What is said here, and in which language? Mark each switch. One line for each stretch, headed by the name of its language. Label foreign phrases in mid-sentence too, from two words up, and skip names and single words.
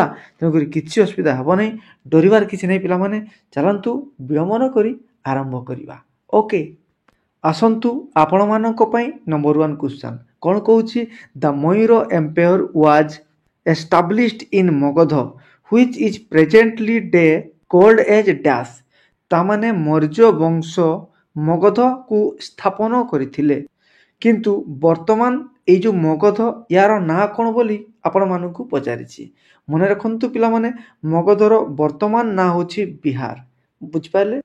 Odia: ତେଣୁକରି କିଛି ଅସୁବିଧା ହେବ ନାହିଁ, ଡରିବାର କିଛି ନାହିଁ ପିଲାମାନେ। ଚାଲନ୍ତୁ ବିଳମ୍ବ ନ କରି ଆରମ୍ଭ କରିବା। ଓକେ, ଆସନ୍ତୁ ଆପଣମାନଙ୍କ ପାଇଁ
English: number 1 question
Odia: କ'ଣ କହୁଛି?
English: the Mayur empire was established in Magadh which is presently day called as dash।
Odia: ତାମାନେ ମୌର୍ଯ୍ୟ ବଂଶ ମଗଧକୁ ସ୍ଥାପନ କରିଥିଲେ, କିନ୍ତୁ ବର୍ତ୍ତମାନ ଏଇ ଯେଉଁ ମଗଧ ୟାର ନାଁ କ'ଣ ବୋଲି ଆପଣମାନଙ୍କୁ ପଚାରିଛି। ମନେ ରଖନ୍ତୁ ପିଲାମାନେ, ମଗଧର ବର୍ତ୍ତମାନ ନାଁ ହେଉଛି ବିହାର, ବୁଝିପାରିଲେ।